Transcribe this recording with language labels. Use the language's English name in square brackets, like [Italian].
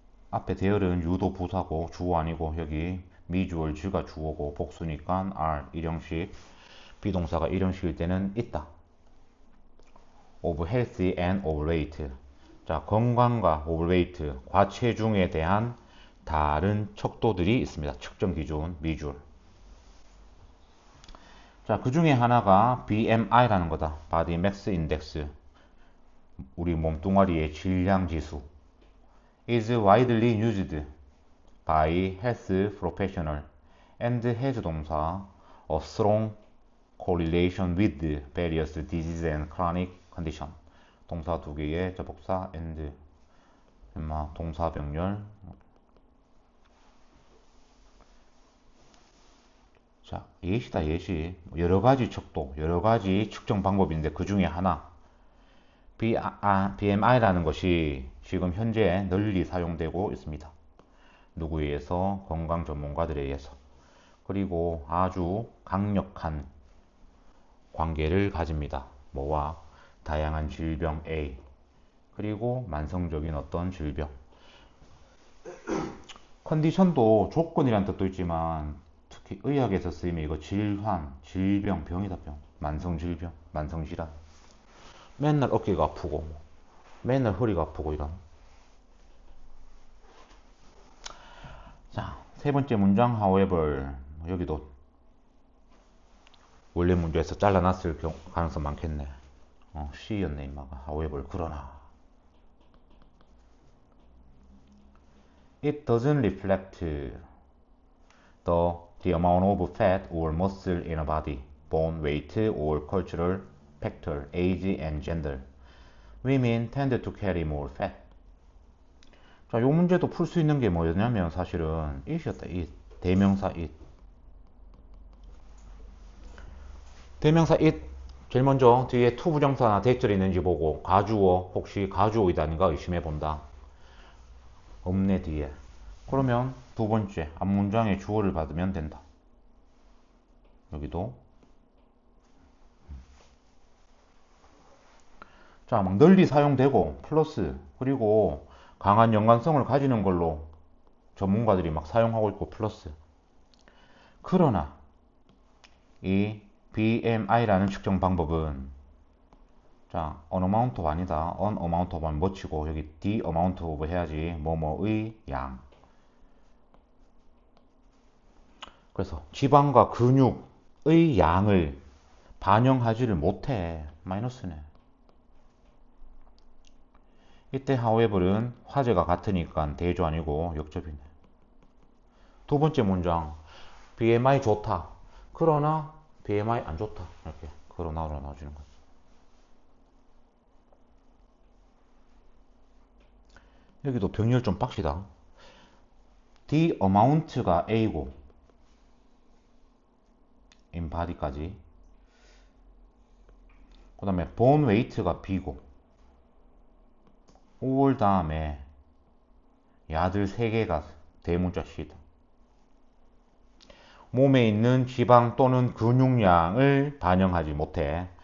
[Korean] 앞에 there은 유도 부사고 주어 아니고 여기 미주얼 즈가 주어고 복수니까 are 일형식, 비동사가 일형식일 때는 있다. [English] of healthy and overweight. [Korean] 자, 건강과 overweight, 과체중에 대한 다른 척도들이 있습니다. 측정 기준 미주얼. 자, 그 중에 하나가 BMI라는 거다. [English] Body Mass Index. [Korean] 우리 몸뚱아리의 질량 지수. [English] is widely used by health professional and has 동사 a strong correlation with various disease and chronic condition. [Korean] 동사 두 개의 접속사 and 동사 병렬. 자, 예시다 예시. 여러 가지 척도, 여러 가지 측정 방법인데 그 중에 하나 BMI라는 것이 지금 현재 널리 사용되고 있습니다. 누구에 의해서? 건강 전문가들에 의해서. 그리고 아주 강력한 관계를 가집니다. 뭐와? 다양한 질병 A 그리고 만성적인 어떤 질병. 컨디션도 조건이란 뜻도 있지만 특히 의학에서 쓰이면 이거 질환, 질병, 병이다 병. 만성질병, 만성질환. 맨날 어깨가 아프고 맨날 허리가 아프고 이런. 자, 세 번째 문장 however. 여기도 원래 문제에서 잘라놨을 가능성 많겠네. C였네 임마가. [English] however 그러나 it doesn't reflect the amount of fat or muscle in a body, bone weight or cultural factor, age and gender. Women tend to carry more fat. [Korean] 자, 요 문제도 풀 수 있는 게 뭐였냐면 사실은 it이었다. [English] it. 대명사 it. [Korean] 대명사 it. 제일 먼저 뒤에 to 부정사나 대절이 있는지 보고 가주어 혹시 가주어이다는가 의심해 본다. 없네 뒤에. 그러면 두 번째 앞문장의 주어를 받으면 된다. 여기도. 자, 막 널리 사용되고 플러스 그리고 강한 연관성을 가지는 걸로 전문가들이 막 사용하고 있고 플러스. 그러나 이 BMI라는 측정 방법은 자, on amount of 아니다. on amount of만 못 치고 여기 the amount of 해야지. 뭐뭐의 양. 그래서 지방과 근육의 양을 반영하지를 못해. 마이너스네. 이때 however는 화제가 같으니까 대조 아니고 역접이네. 두 번째 문장 BMI 좋다. 그러나 BMI 안 좋다. 이렇게 그러 나눠주는 거죠. 여기도 병렬 좀 빡시다. The amount가 A고 in body까지. 그 다음에 bone weight가 B고 5월 다음에 야들 3개가 대문자 C다. 몸에 있는 지방 또는 근육량을 반영하지 못해.